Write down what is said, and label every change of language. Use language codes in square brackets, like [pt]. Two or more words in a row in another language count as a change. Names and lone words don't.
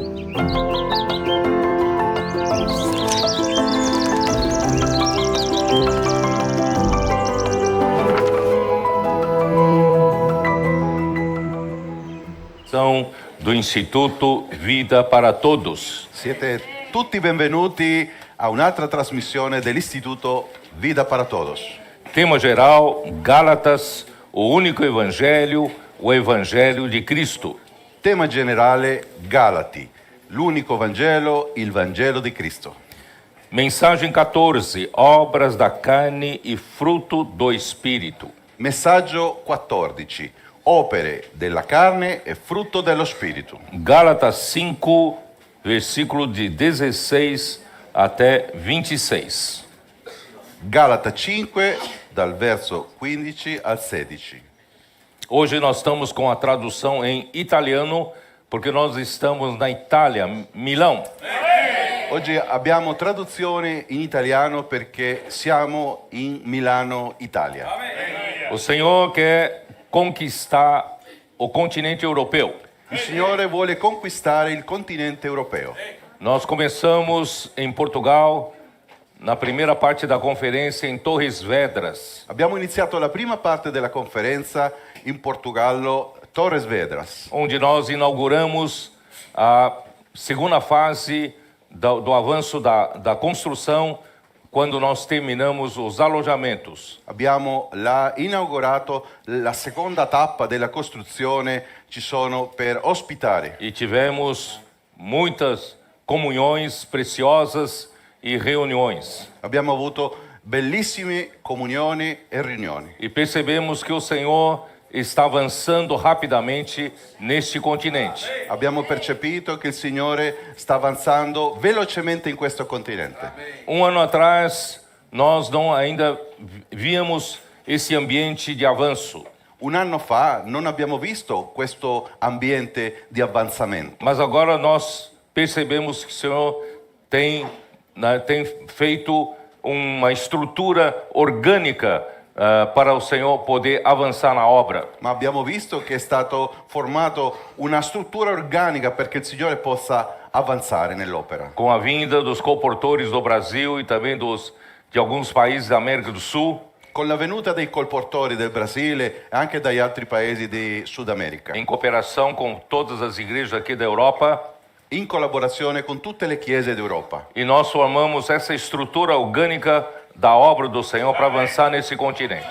[pt] Do Instituto Vida para Todos. [it] Siete tutti benvenuti a un'altra trasmissione dell'Istituto Vida para Todos. [pt] Tema geral, Gálatas, o único evangelho, o evangelho de Cristo. [it] Tema generale, Galati, l'unico Vangelo, il Vangelo di Cristo. [pt] Mensagem 14, obras da carne e fruto do Espírito. [it] Messaggio 14, opere della carne e frutto dello Spirito. [pt] Gálatas 5, versículo de 16 até 26. [it] Galata 5, dal verso 15 al 16. [pt] Hoje nós estamos com a tradução em italiano, porque nós estamos na Itália, Milão. [it] Oggi abbiamo traduzione in italiano perché siamo in Milano, Italia. [pt] O Senhor quer conquistar o continente europeu. [it] Il Signore vuole conquistare il continente europeo. [pt] Nós começamos em Portugal, na primeira parte da conferência em Torres Vedras. [it] Abbiamo iniziato la prima parte della conferenza in Portogallo, Torres Vedras, [pt] Onde nós inauguramos a segunda fase do avanço da construção, quando nós terminamos os alojamentos. [it] Abbiamo inaugurato la seconda tappa della costruzione, ci sono per ospitare. [pt] E tivemos muitas comunhões preciosas e reuniões. [it] Abbiamo avuto bellissime comunioni e riunioni. [pt] E percebemos que o Senhor está avançando rapidamente neste continente. [it] Abbiamo percepito che il Signore sta avanzando velocemente in questo continente. [pt] Um ano atrás, nós não ainda víamos esse ambiente de avanço. [it] Un anno fa non abbiamo visto questo ambiente di avanzamento. [pt] Mas agora nós percebemos que o Senhor tem feito uma estrutura orgânica para o Senhor poder avançar na obra. [it] Ma abbiamo visto che è stato formato una struttura organica perché il Signore possa avanzare nell'opera. [pt] Com a vinda dos colportores do Brasil e também de alguns países da América do Sul, [it] Con la venuta dei colportori del Brasile e anche dagli altri paesi di Sud America, [pt] em cooperação com todas as igrejas aqui da Europa, [it] in collaborazione con tutte le chiese d'Europa. [pt] e nós formamos essa estrutura orgânica da obra do Senhor para avançar nesse continente.